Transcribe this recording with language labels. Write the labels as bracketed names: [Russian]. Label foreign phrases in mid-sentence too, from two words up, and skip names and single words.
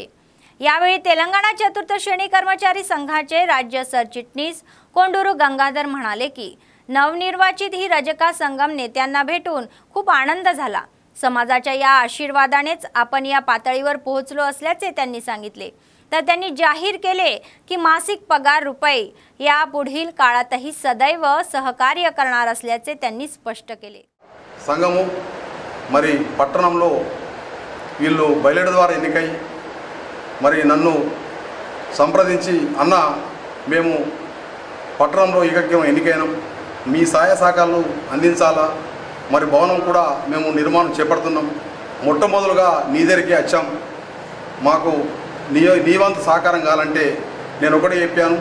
[Marathi] यावेळी तेलंगणा चतुर्थ श्रेणी कर्मचारी संघाचे राज्य सरचिटणीस कोंडूरू गंगाधर म्हणाले की नवनिर्वाचित ही रजका संगम नेत्यांना भेटून खूप आनंद झाला. समाजाच्या या आशीर्वादानेच आपण या पातळीवर पोहोचलो असल्याचे त्यांनी सांगितले. तर त्यांनी जाहीर केले की मासिक पगार रुपये या पुढील काळातही सदैव सहकार्य करणार असल्याचे त्यांनी स्पष्ट केले. [Telugu] సంఘము మరి పట్టణంలో వీళ్ళు బయలుదేరడం ద్వారా ఎన్నికై మరి నన్ను సంప్రదించి అన్న మేము పట్టణంలో ఏకగ్యం ఎన్నికైనాం, మీ సహాయ సహకారాలు అందించాలా, మరి భవనం కూడా మేము నిర్మాణం చేపడుతున్నాం, మొట్టమొదలుగా నీ దగ్గరికి వచ్చాం, మాకు నీ వంతు సహకారం కావాలంటే నేను ఒకటే చెప్పాను.